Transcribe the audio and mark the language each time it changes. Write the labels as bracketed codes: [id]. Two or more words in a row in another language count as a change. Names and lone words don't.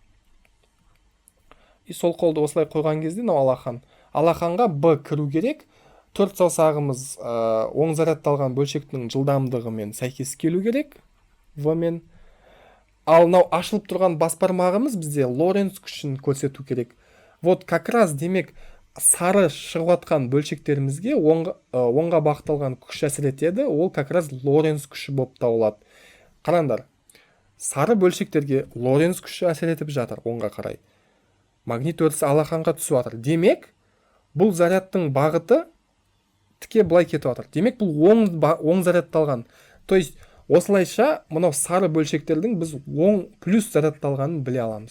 [kk] И сол қолды осылай қойған кезде, алақанға B кіру керек. 4 саусағымыз оң зарядталған бөлшектің жылдамдығымен сәйкес келу керек, V-мен. Ал ашылып тұрған бас бармағымыз бізде Лоренц күшін көрсету керек. [ru] Вот как раз [kk] демек сары шығып атқан бөлшектерімізге оңға бағытталған күш әсер етеді. Ол [ru] как раз [kk] Лоренц күші болып табылады. Қараңдар. Сары бөлшектерге Лоренц күші әсер етіп жатыр оңға қарай. Магнит өрісі алақанға түсіп жатыр. Демек, бұл зарядтың бағыты тіке былай кетіп жатыр. Демек, бұл оң зарядталған. [ru] То есть, [kk] осылайша, мынау сары бөлшектердің біз оң плюс зарядталғанын біле аламыз.